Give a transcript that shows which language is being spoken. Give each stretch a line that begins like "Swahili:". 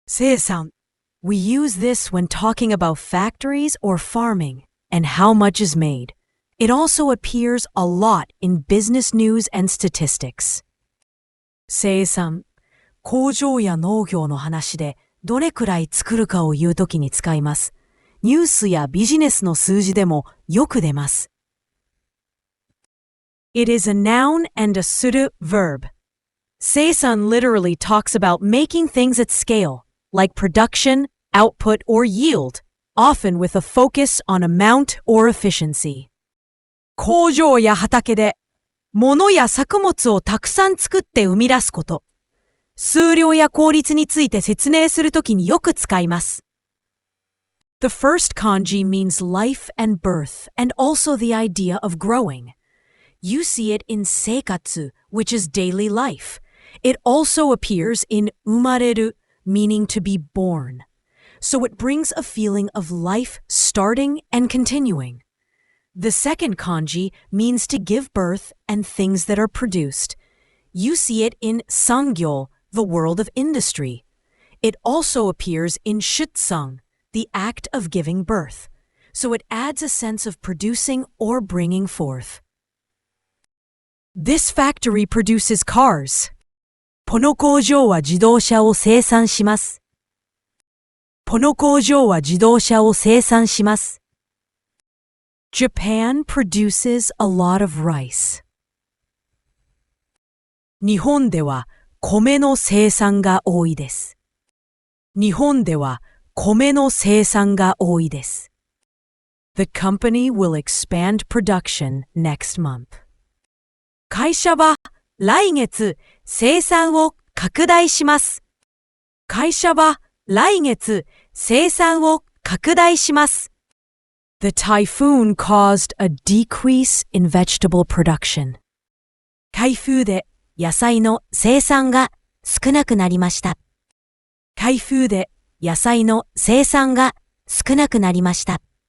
English: せいさん, we use this when talking about factories or farming and how much is made. It also appears a lot in business news and statistics.
Japanese: せいさん、工場や農業の話でどれくらい作るかを言うときに使います。ニュースやビジネスの数字でもよく出ます。
English: It is a noun and a する verb. せいさん literally talks about making things at scale, like production, output, or yield, often with a focus on amount or efficiency.
Japanese: 工場や畑で物や作物をたくさん作って生み出すこと。数量や効率について説明するときによく使います。
English: The first kanji means life and birth, and also the idea of growing. You see it in seikatsu, which is daily life. It also appears in umareru, meaning to be born. So it brings a feeling of life starting and continuing. The second kanji means to give birth and things that are produced. You see it in sangyo, the world of industry. It also appears in shutsang, the act of giving birth. So it adds a sense of producing or bringing forth. This factory produces cars.
Japanese: この工場は自動車を生産します。この工場は自動車を生産します。
English: Japan produces a lot of rice.
Japanese: 日本では米の生産が多いです。日本では米の生産が多いです。
English: The company will expand production next month.
Japanese: 会社は来月生産を拡大します。会社は来月生産を拡大します。
English: The typhoon caused a decrease in vegetable production.
Japanese: 台風で野菜の生産が少なくなりました。台風で野菜の生産が少なくなりました。